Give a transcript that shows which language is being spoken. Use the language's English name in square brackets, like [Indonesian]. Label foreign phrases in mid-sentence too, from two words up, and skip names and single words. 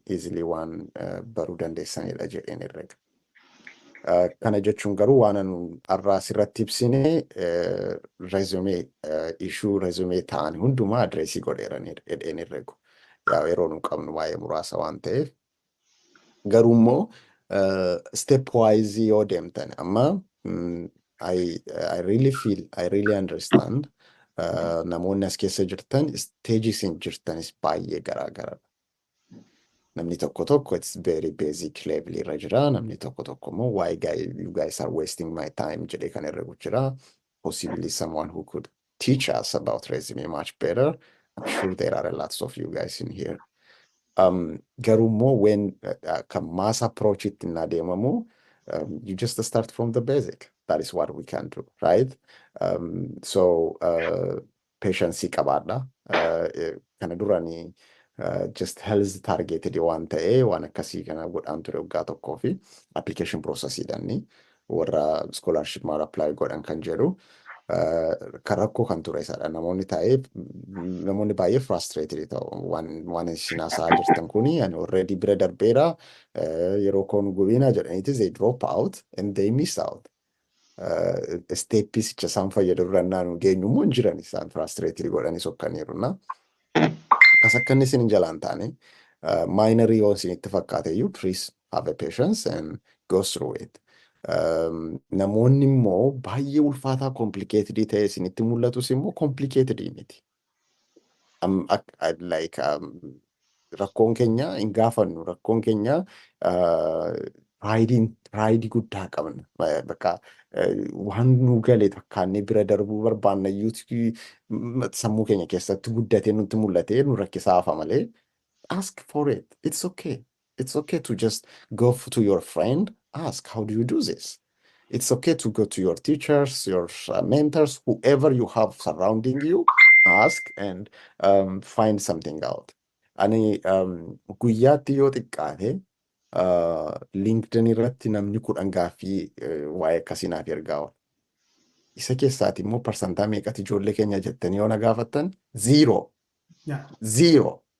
[Oromo] Easily waan baruu dandeessanidha jedheen herrega. Kana jechuun garuu waan har'aa asirratti ibsine ishuu resume ta'an hundumaa adreesii godheeran jedheen herregu. Yeroo nu qabnu waa'ee muraasa waan ta'eef. Garuu immoo [English] step wise [Oromo] yoo deemtan amma [English] I really understand [Oromo] namoonni as keessa jirtan stage isin jirtanis baay'ee garaagaradha. Namni tokko [English] it's very basic level [Oromo] irra jira. Namni tokko immoo [English] why you guys are wasting my time [Oromo] jedhee kan herregu jira. [English] Possibly someone who could teach us about resume much better. I'm sure there are lots of you guys in here. [Oromo] Garuu immoo [English] when kan mass approach [Oromo] itti hin adeemamu [English] you just start from the basic. That is what we can do, right? [Oromo] Patience qabaadha. Kana duranii [English] just health targeted [Oromo] waan ta'e waan akkasii kana godhaan ture waggaa tokkoo fi application processiidhaani warra scholarship maal apply godhan kan jedhu kan rakkoo kan ture isaadha. Namoonni baay'ee frustrated ta'u waan isin haasa'aa jirtan kuni ani already bira darbeera yeroo koon gubiina jedhaniiti [English] they drop out and they miss out. [Oromo] Steppis isaan fayyadurrannaan geenyu immoo hin jiran isaan frustrated godhanii sokkaniiruna. Akka inni isin jalaan taane minor yoo isin itti fakkaate iyyuu [English] please have a patience and go through it. [Oromo] Namoonni immoo baay'ee ulfaataa complicated ta'e isin itti mul'atus immoo complicated miti. rakkoon keenya hin gaafannu rakkoon keenya raayidii guddaa qabna. Bakka waan nu galee takkaannee bira darbuu barbaanna iyyuu sammuu keenya keessatti guddatee nutti mul'atee nu rakkisaa hafa malee [English] ask for it. It's okay. It's okay to just go to your friend, ask, how do you do this? It's okay to go to your teachers, your mentors, whoever you have surrounding you, ask and find something out. [Oromo] Ani guyyaatti yoo xiqqaate LinkedIn irratti namni 10 gaaffii waa'ee akkasii naaf ergaa. Isa keessaati immoo parsantaa meeqati ijoollee keenya jettanii yoo na gaafattan 0. 0.